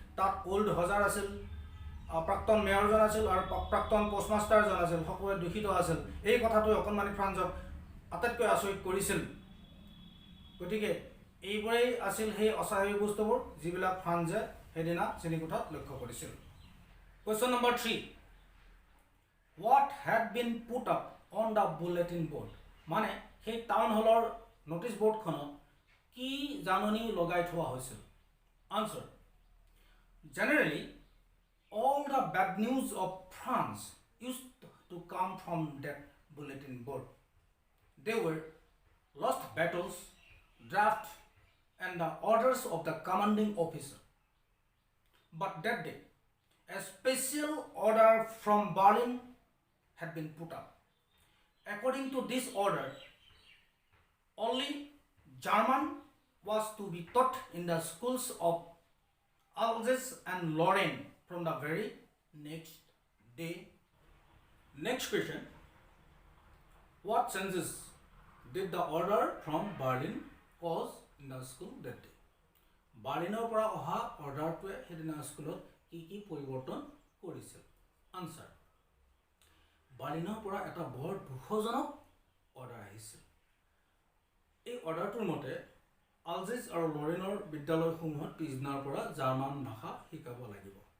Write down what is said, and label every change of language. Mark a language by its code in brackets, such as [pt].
[as] তাত অল্ড হজাৰ আছিল, প্ৰাক্তন মেয়ৰজন আছিল আৰু প্ৰাক্তন পোষ্টমাষ্টাৰজন আছিল. সকলোৱে দূষিত আছিল. এই কথাটোৱে অকণমানি ফ্ৰান্সক আটাইতকৈ আচৰিত কৰিছিল. গতিকে এইবোৰেই আছিল সেই অস্বাভাৱিক বস্তুবোৰ যিবিলাক ফ্ৰান্সে সেইদিনা শ্ৰেণীকোঠাত লক্ষ্য কৰিছিল। [en] Question number 3, what had been put up on the bulletin board? [as] মানে সেই টাউন হলৰ নোটিছ বৰ্ডখনত কি জাননী লগাই থোৱা হৈছিল? [en] Answer, generally all the bad news of France used to come from that bulletin board. They were lost battles, draft, and the orders of the commanding officer. But that day, a special order from Berlin had been put up. According to this order, only German was to be taught in the schools of Alsace and Lorraine from the very next day. Next question, what changes did the order from Berlin cause in the school that day? [as] বাৰ্লিনৰ পৰা অহা অৰ্ডাৰটোৱে সেইদিনা স্কুলত কি পৰিৱৰ্তন কৰিছিল? Answer, বাৰ্লিনৰ পৰা এটা বৰ দুখজনক অৰ্ডাৰ আহিছিল। এই অৰ্ডাৰটোৰ মতে আলজেছ আৰু লৰেনৰ বিদ্যালয়সমূহত পিছদিনাৰ পৰা জাৰ্মান ভাষা শিকাব লাগিব।